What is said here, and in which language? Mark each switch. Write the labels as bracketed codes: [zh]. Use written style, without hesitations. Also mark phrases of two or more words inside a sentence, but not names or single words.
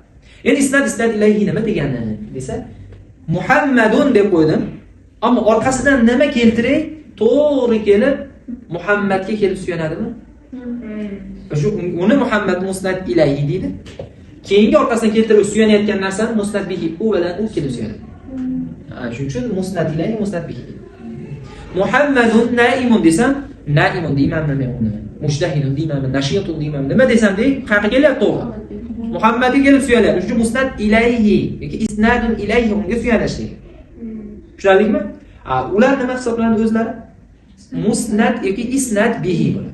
[uz] Endi [ar] إسناد إليه [uz] nima degani desa, Muhammadun deb qo'ydim, ammo orqasidan nima keltiray, to'g'ri kelib Muhammadga kelib suyanadimi? Shu uni Muhammad [ar] مسند إليه [uz] deydi. Keyingi orqasidan keltirib suyanayotgan narsani [ar] مسند به [uz] u bilan u kelib suyanadi. Shuning uchun [ar] مسند إليه مسند به. محمد نائم [uz] desam, naimun deymanmi men uni? Mushtahidun deymanmi? Nashiyatun deymanmi? Nima desam dey, qayerga kelyapti to'g'ri? Muhammadga kelib suyanadi. Shuning uchun [ar] مسند إليه [uz] yoki [ar] إسناد إليه [uz] unga suyanish deydi. Tushunarlikmi? Ular nima hisoblanadi o'zlari? Musnad yoki [ar] إسناد به [uz] bo'ladi.